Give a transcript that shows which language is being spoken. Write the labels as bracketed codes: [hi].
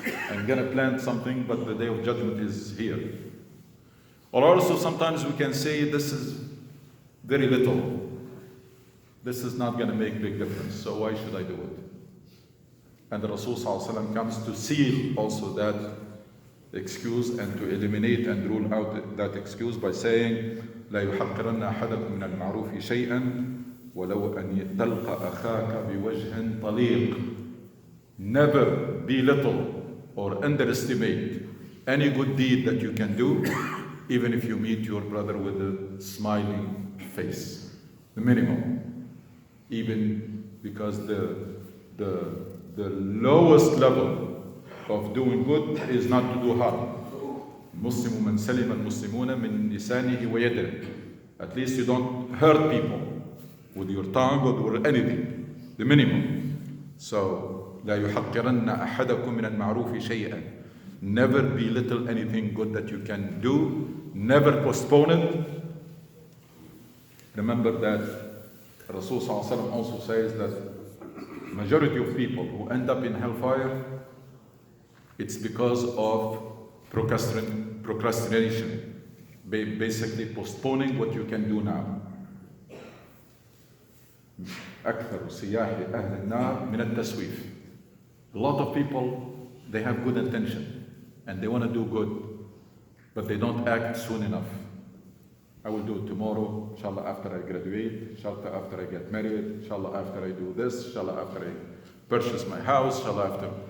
[en] I'm going to plant something, but the day of judgment is here. Or also sometimes we can say this is very little. This is not going to make a big difference, so why should I do it? And the Rasul sallallahu alaihi wasallam comes to seal also that excuse and to eliminate and rule out that excuse by saying, [ar] لا يحقرن أحدكم من المعروف شيئا ولو أن تلقى أخاك بوجه طليق. [en] Never belittle or underestimate any good deed that you can do, even if you meet your brother with a smiling face. The minimum. Even because the lowest level of doing good is not to do harm. [ar] Muslimu man salima al-muslimuna min lisanihi wa yadihi. [en] At least you don't hurt people with your tongue or anything. The minimum. [ar] So, لا يحقرن أحدكم من المعروف شيئا. [en] Never belittle anything good that you can do. Never postpone it. Remember that Rasul also says that majority of people who end up in hellfire, it's because of procrastination, basically postponing what you can do now. [ar] أكثر سياح أهل النار من التسويف. [en] A lot of people, they have good intention and they want to do good, but they don't act soon enough. I will do it tomorrow, inshallah after I graduate, inshallah after I get married, inshallah after I do this, inshallah after I purchase my house, inshallah after.